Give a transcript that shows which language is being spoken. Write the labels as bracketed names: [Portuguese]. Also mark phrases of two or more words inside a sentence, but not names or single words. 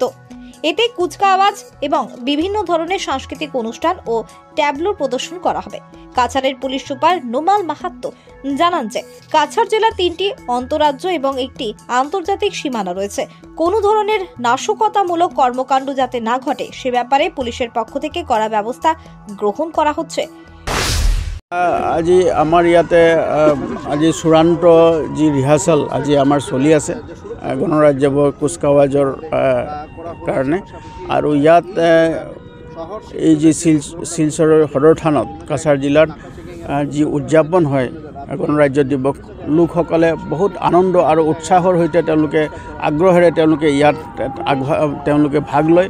[Bangla] এতে কুচকাওয়াজ এবং বিভিন্ন ধরনের সাংস্কৃতিক অনুষ্ঠান ও ট্যাবলো প্রদর্শন করা হবে। কাছাড়ের পুলিশ সুপার নোমাল মাহাত্ম জানান যে কাছাড় জেলার 3টি অন্তরাজ্য এবং একটি আন্তর্জাতিক সীমানা রয়েছে। কোনো ধরনের নাশকতামূলক কর্মকাণ্ড যাতে না ঘটে সে ব্যাপারে পুলিশের পক্ষ থেকে কড়া ব্যবস্থা গ্রহণ করা হচ্ছে। [Assamese] আজি আমাৰ ইয়াতে আজি চূড়ান্ত যি ৰিহাৰ্চেল আজি আমাৰ চলি আছে গণৰাজ্যৰ কুচকাৱাজৰ কাৰণে। আৰু ইয়াত এই যি শিলচৰৰ সদৰ থানত কাছাৰ জিলাত যি উদযাপন হয় গণৰাজ্য দিৱস, লোকসকলে বহুত আনন্দ আৰু উৎসাহৰ সৈতে তেওঁলোকে আগ্ৰহেৰে ইয়াত তেওঁলোকে ভাগ লয়।